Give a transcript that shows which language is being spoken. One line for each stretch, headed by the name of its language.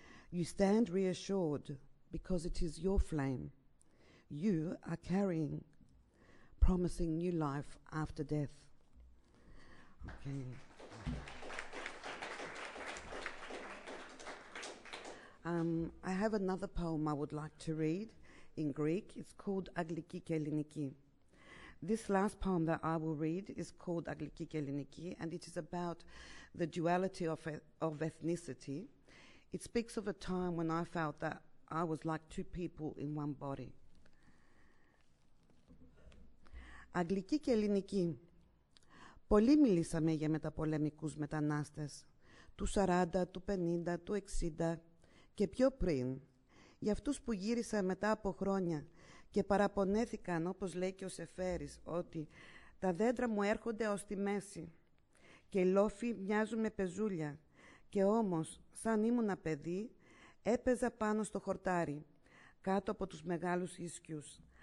English: You stand reassured because it is your flame you are carrying, promising new life after death. Okay. I have another poem I would like to read in Greek. It's called Αγγλική και Ελληνική. This last poem that I will read is called Αγγλική και Ελληνική, and it is about the duality of ethnicity. It speaks of a time when I felt that I was like two people in one body.
Greek: Αγγλική και Ελληνική. Πολύ μιλήσαμε για μεταπολεμικούς μετανάστες, του 40, του 50, του 60 και πιο πριν, για αυτούς που γύρισαν μετά από χρόνια και παραπονέθηκαν, όπως λέει και ο Σεφέρης, ότι τα δέντρα μου έρχονται ως τη μέση και οι λόφοι μοιάζουν με πεζούλια και όμως, σαν ήμουνα παιδί, έπαιζα πάνω στο χορτάρι, κάτω από τους μεγάλους ίσκιους.